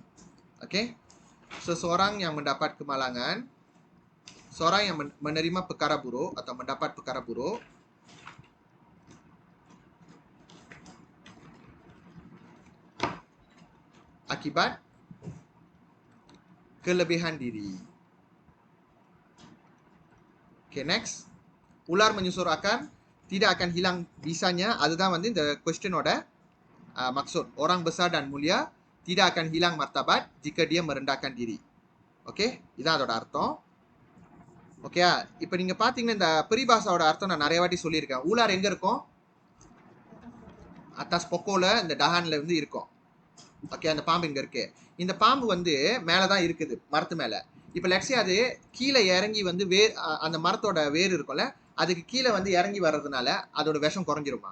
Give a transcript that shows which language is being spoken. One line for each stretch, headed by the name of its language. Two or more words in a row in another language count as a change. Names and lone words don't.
English: Okay, so
Malay: seorang yang mendapat kemalangan, seorang yang menerima perkara buruk atau mendapat perkara buruk akibat kelebihan diri.
English: Okay, next.
Malay: Ular menyusur akar tidak akan hilang bisanya.
Tamil: அதுதான் வந்து இந்த கொஸ்டினோட maksud.
Malay: Orang besar dan mulia tidak akan hilang martabat jika dia merendahkan diri.
Tamil: ஓகே, இதான் அதோட அர்த்தம். ஓகேயா? இப்போ நீங்க பாத்தீங்கன்னா இந்த பரிபாசாவோட அர்த்தம் நான் நிறைய வாட்டி சொல்லியிருக்கேன். ஊலார் எங்க இருக்கும்?
Malay: atas pokok
Tamil: இந்த டஹான்ல இருந்து இருக்கும். ஓகே, அந்த பாம்பு இங்க இருக்கு. இந்த பாம்பு வந்து மேலதான் இருக்குது, மரத்து மேல. இப்ப லெட்ஸே அது கீழே இறங்கி வந்து அந்த மரத்தோட வேர் இருக்கும்ல, அதுக்கு கீழே வந்து இறங்கி வர்றதுனால அதோட விஷம் குறைஞ்சிருமா?